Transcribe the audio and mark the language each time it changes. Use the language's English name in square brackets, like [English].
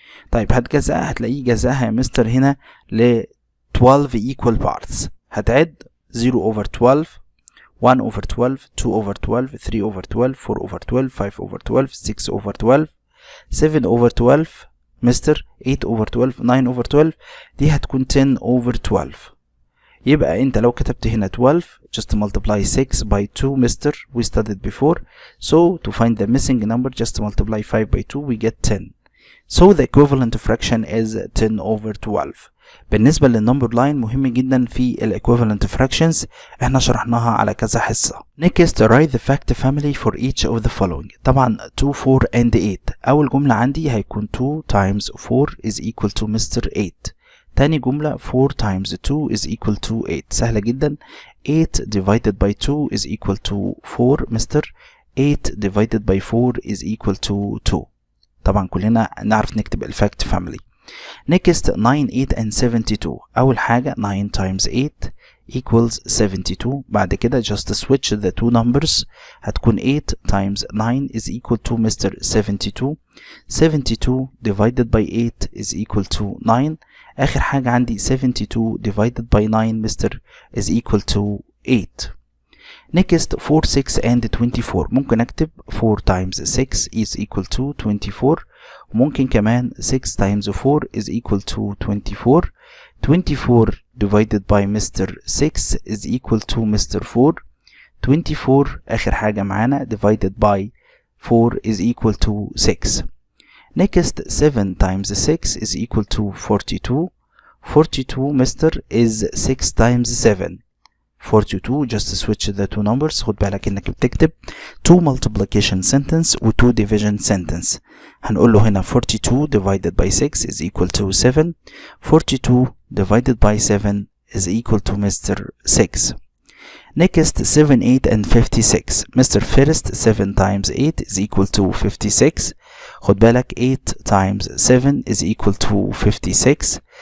[Arabic] طيب هتجزأها هتلاقيه جزأها يا مستر هنا ل 12 equal parts. [English] هتعد 0 over 12 1 over 12 2 over 12 3 over 12 4 over 12 5 over 12 6 over 12 7 over 12 mister 8 over 12 9 over 12. [Arabic] دي هتكون 10 over 12. يبقى انت لو كتبت هنا [English] 12 just multiply 6 by 2 mister we studied before. So to find the missing number just multiply 5 by 2 we get 10. So the equivalent fraction is 10 over 12. [Arabic] بالنسبة للنمبر لاين مهم جدا في الايكويفالنت fractions، احنا شرحناها على كذا حصة. [English] Next write the fact family for each of the following. طبعا 2 4 and 8. [Arabic] اول جملة عندي هيكون [English] 2 times 4 is equal to Mr. 8. [Arabic] تاني جملة [English] 4 times 2 is equal to 8. [Arabic] سهلة جدا. [English] 8 divided by 2 is equal to 4 Mr. 8 divided by 4 is equal to 2. [Arabic] طبعا كلنا نعرف نكتب الفاكت فاميلي. [English] Next 9 8 and 72. [Arabic] أول حاجة [English] 9 times 8 equals 72. [Arabic] بعد كده [English] just switch the two numbers. [Arabic] هتكون [English] 8 times 9 is equal to Mr. 72. 72 divided by 8 is equal to 9. [Arabic] آخر حاجة عندي [English] 72 divided by 9 Mr. is equal to 8. Next 4 6 and 24. [Arabic] ممكن أكتب [English] 4 times 6 is equal to 24. [Arabic] وممكن كمان [English] 6 times 4 is equal to 24. 24 divided by Mr. 6 is equal to Mr. 4. 24 [Arabic] آخر حاجة معانا [English] divided by 4 is equal to 6. Next 7 times 6 is equal to 42. 42 Mr. is 6 times 7. 42 just switch the two numbers. [Arabic] خد بالك انك بتكتب [English] 2 multiplication sentence [Arabic] و 2 division sentence. هنقول له هنا [English] 42 divided by 6 is equal to 7. 42 divided by 7 is equal to Mr. 6. Next 7 8 and 56. Mr. First 7 times 8 is equal to 56. [Arabic] خد بالك [English] 8 times 7 is equal to 56.